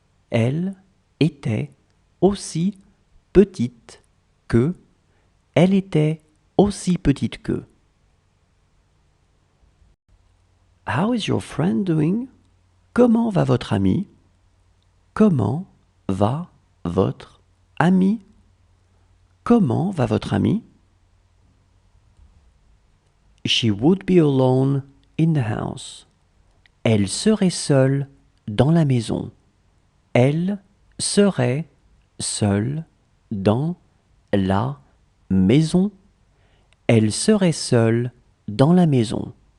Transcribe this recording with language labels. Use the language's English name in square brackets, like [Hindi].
[French] Elle était aussi petite qu'eux. Elle était aussi petite qu'eux. [English] How is your friend doing? [French] Comment va votre ami? Comment va votre ami? Comment va votre ami? [English] She would be alone in the house. [French] Elle serait seule dans la maison. Elle serait seule dans la maison. Elle serait seule dans la maison.